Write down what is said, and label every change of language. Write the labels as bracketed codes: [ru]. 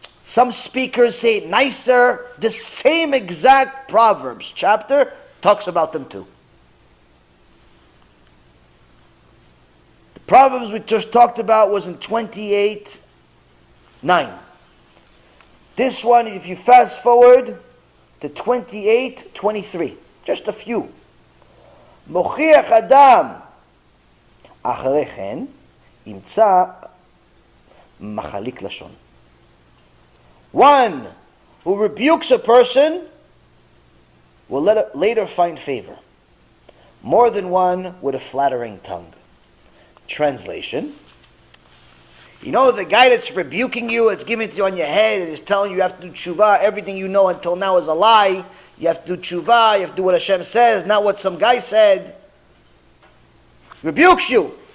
[en] Some speakers say it nicer. The same exact Proverbs chapter talks about them too. The Proverbs we just talked about was in 28:9. This one, if you fast forward to 28:23, just a few. [he] Mochiach Adam אחרי כן ימצא מחליק לשון. [en] One who rebukes a person will later find favor, more than one with a flattering tongue. Translation: you know, the guy that's rebuking you, it's giving it to you on your head, and is telling you have to do TeShuva, everything you know until now is a lie, you have to do TeShuva, you have to do what HaShem says, not what some guy said. Rebukes you.